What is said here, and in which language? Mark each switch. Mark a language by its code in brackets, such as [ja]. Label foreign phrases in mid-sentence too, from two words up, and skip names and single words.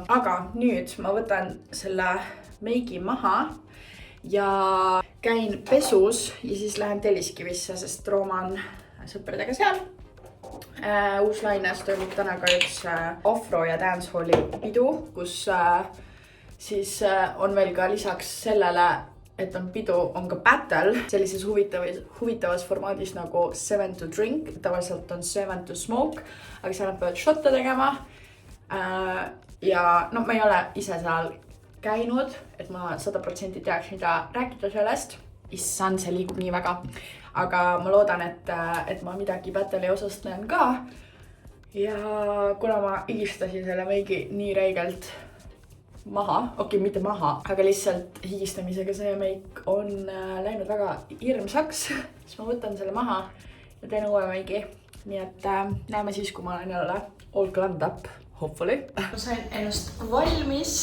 [et] Aga nüüd ma võtan selle meigi maha ja käin pesus ja siis lähen Telliskivisse, sest Rooma on sõpradega seal. Uus-Laines toimub täna ka üks afro- ja dancehalli pidu, kus siis on veel ka lisaks sellele, et on pidu, on ka battle sellises huvitavas formaadis nagu 7 [en] to drink. [et] Tavaliselt on 7 [en] to smoke, [et] aga seal nad peavad shotte tegema. Ja no ma ei ole ise seal käinud, et ma 100% teaks, mida rääkida sellest. Issand, see liigub nii väga. Aga ma loodan, et ma midagi battle'i osast näen ka. Ja kuna ma higistasin selle meigi nii räigelt maha, mitte maha, aga lihtsalt higistamisega see meik on läinud väga hirmsaks, siis ma võtan selle maha ja teen uue meigi. Nii et näeme siis, kui ma olen jälle [en] all glammed up, hopefully. [et] Ma sain ennast valmis.